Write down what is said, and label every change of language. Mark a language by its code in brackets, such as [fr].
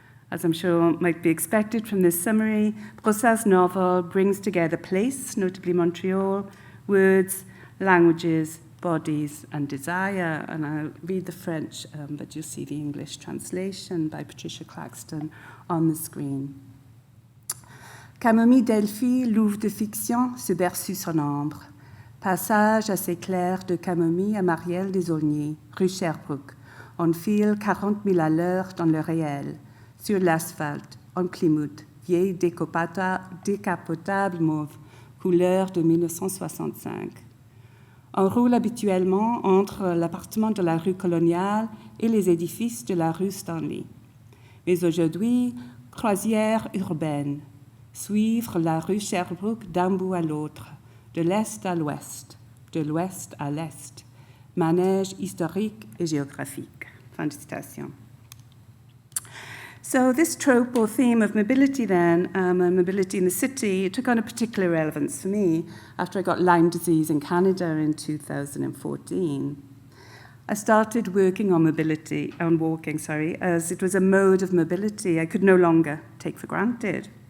[en] As I'm sure might be expected from this summary, Brossard's novel brings together place, notably Montreal, words, languages, bodies, and desire. And I'll read the French, but you'll see the English translation by Patricia Claxton on the screen. [fr] Camomille Delphi, Louvre de fiction, se berce sur son ombre. Passage assez clair de Camomille à Marielle des Aulniers, rue Sherbrooke. On file 40 000 à l'heure dans le réel. Sur l'asphalte, en Plymouth, vieille décapotable mauve, couleur de 1965. On roule habituellement entre l'appartement de la rue Coloniale et les édifices de la rue Stanley. Mais aujourd'hui, croisière urbaine, suivre la rue Sherbrooke d'un bout à l'autre, de l'est à l'ouest, de l'ouest à l'est, manège historique et géographique. Fin de citation. [en] So this trope or theme of mobility then, mobility in the city, took on a particular relevance for me after I got Lyme disease in Canada in 2014. I started working on walking, as it was a mode of mobility I could no longer take for granted.